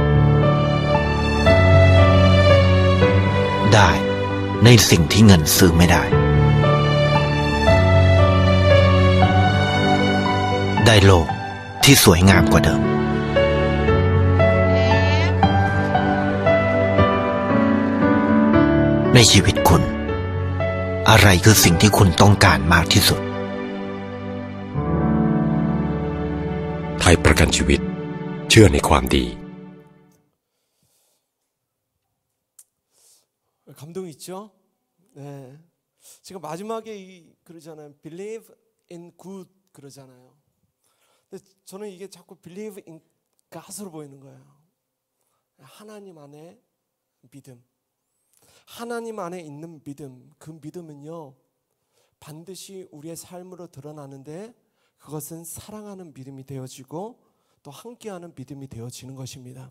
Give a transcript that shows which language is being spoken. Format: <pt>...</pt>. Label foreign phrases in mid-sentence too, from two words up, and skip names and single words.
<th>ได้ในสิ่งที่เงินซื้อไม่ได้ได้โลกที่สวยงามกว่าเดิมในชีวิตคุณอะไรคือสิ่งที่คุณต้องการมากที่สุด ไทยประกันชีวิตเชื่อในความดี</th> <ko>감동 있죠? 네. 지금 마지막에 그러잖아요.</ko> <en>Believe in good</en> <ko>그러잖아요. 근데 저는 이게 자꾸</ko> <en>Believe in God</en> <ko>으로 보이는 거예요. 하나님 안에 믿음. 하나님 안에 있는 믿음. 그 믿음은요. 반드시 우리의 삶으로 드러나는데 그것은 사랑하는 믿음이 되어지고 또 함께하는 믿음이 되어지는 것입니다.</ko>